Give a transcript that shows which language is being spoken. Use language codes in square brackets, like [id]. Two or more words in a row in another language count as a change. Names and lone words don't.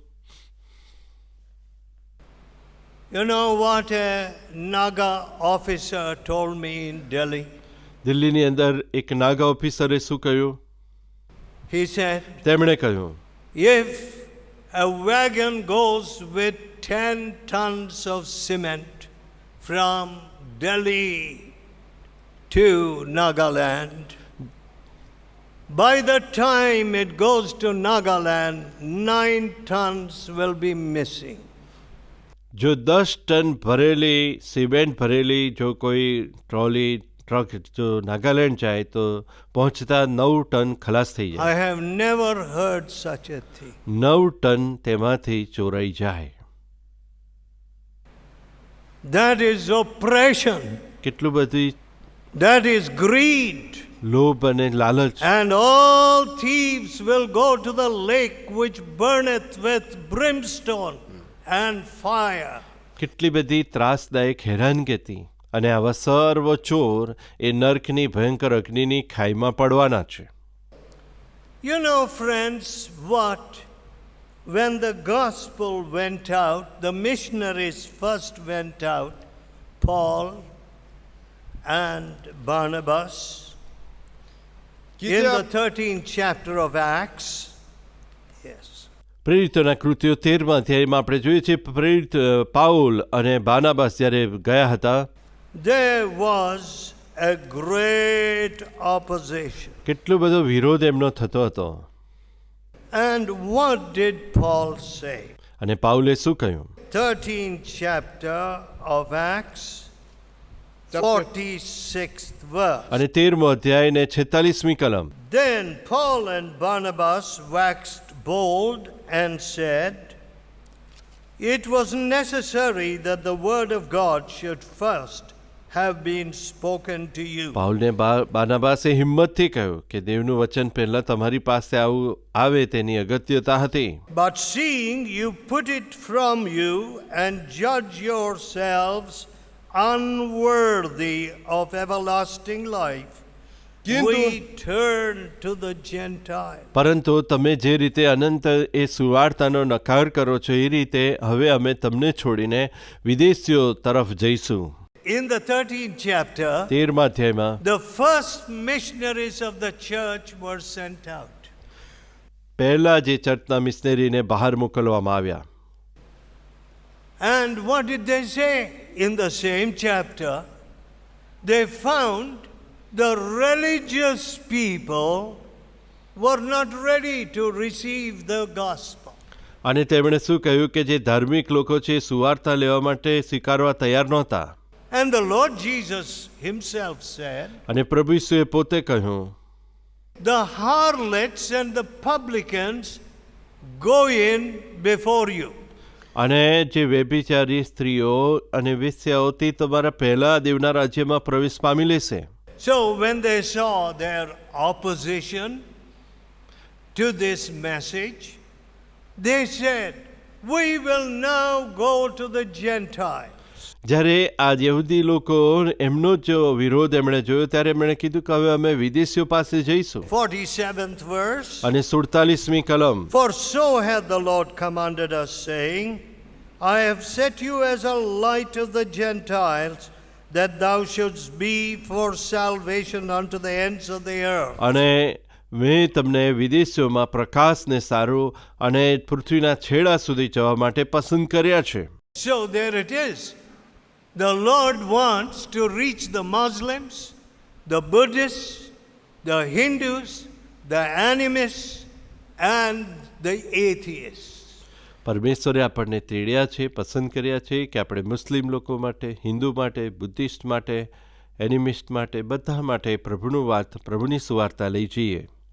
[en] you know what a Naga officer told me in Delhi? [gu] દિલ્હીની અંદર એક નાગા ઓફિસરે શું કહ્યું? [en] He said, [gu] તેમણે કહ્યું, [en] if a wagon goes with 10 tons of cement from Delhi to Nagaland, by the time it goes to Nagaland, 9 tons will be missing. [gu] જો 10 ટન ભરેલી સિમેન્ટ ભરેલી જો કોઈ ટ્રોલી ટ્રક જો નાગાલેન્ડ જાય તો પહોંચતા 9 ટન ખલાસ થઈ [en] I [gu] જાય. [en] have never heard such a thing. [gu] 9 ટન તેમાંથી ચોરાઈ જાય. [en] That is oppression. [gu] કેટલું બધી [en] That is greed. [gu] લોભ અને લાલચ. [en] And all thieves will go to the lake which burneth with brimstone and fire. [gu] કેટલી બધી ત્રાસદાયક હેરાનગતિ અને આવા સર્વ ચોર એ નર્કની ભયંકર અગ્નિની ખાઈમાં પડવાના છે. [en] You know, friends, what? When the gospel went out, the missionaries first went out, Paul and Barnabas, in the 13th chapter of Acts. Yes. [gu] પ્રેરિતોના કૃત્યો 13મા અધ્યાયમાં આપણે જોઈએ છીએ પ્રેરિત પાઉલ અને બાનાબાસ જ્યારે ગયા હતા [en] There was a great opposition. [gu] કેટલો બધો વિરોધ એમનો થતો હતો. [en] And what did Paul say? [gu] અને પાઉલે શું કહ્યું? [en] 13th chapter of Acts, 46th verse. [gu] અને 13મો અધ્યાય ને 46મી કલમ. [en] Then Paul and Barnabas waxed bold and said, it was necessary that the word of God should first have been spoken to you. [gu] પાઉલને બાનાબાસે હિંમતથી કહ્યું કે દેવનું વચન પહેલા તમારી પાસે આવે તેની અગત્યતા હતી. [en] But seeing you put it from you and judge yourselves unworthy of everlasting life, we turn to the Gentiles. [gu] પરંતુ તમે જે રીતે અનંત એ સુવાર્તાનો નકાર કરો છો એ રીતે હવે અમે તમને છોડીને વિદેશીઓ તરફ જઈશું. [en] In the 13th chapter, [gu] 13મા અધ્યાયમાં [en] the first missionaries of the church were sent out. [gu] પહેલા જે ચર્ચના મિશનરીને બહાર મોકલવામાં આવ્યા. [en] And what did they say? In the same chapter, they found the religious people were not ready to receive the gospel. [gu] અને તેમણે શું કહ્યું કે જે ધાર્મિક લોકો છે સુવાર્તા લેવા માટે સ્વીકારવા તૈયાર નહોતા. [en] And the Lord Jesus himself said, [gu] અને પ્રભુ ઈસુએ પોતે કહ્યું, [en] the harlots and the publicans go in before you. [gu] અને જે વ્યભિચારી સ્ત્રીઓ અને વેશ્યાઓ તે તમારા પહેલા દેવના રાજ્યમાં પ્રવેશ પામી લેશે. [en] So when they saw their opposition to this message, they said, we will now go to the Gentiles. [gu] જ્યારે આ યહૂદી લોકો એમનો જો વિરોધ એમણે જોયો ત્યારે એમણે કીધું કે હવે અમે વિદેશીઓ પાસે જઈશું. [en] 47th verse. [gu] અને 47મી કલમ. [en] For so hath the Lord commanded us, saying, I have set you as a light of the Gentiles, that thou shouldst be for salvation unto the ends of the earth. [gu] અને મેં તમને વિદેશીઓમાં પ્રકાશને સારું અને પૃથ્વીના છેડા સુધી જવા માટે પસંદ કર્યા છે. [en] So there it is. The Lord wants to reach the Muslims, the Buddhists, the Hindus, the animists, and the atheists. [gu] પરમેશ્વરે આપણને તેડ્યા છે, પસંદ કર્યા છે કે આપણે મુસ્લિમ લોકો માટે, હિન્દુ માટે, બુદ્ધિસ્ટ માટે, એનિમિસ્ટ માટે, બધા માટે પ્રભુની સુવાર્તા લઈ જઈએ.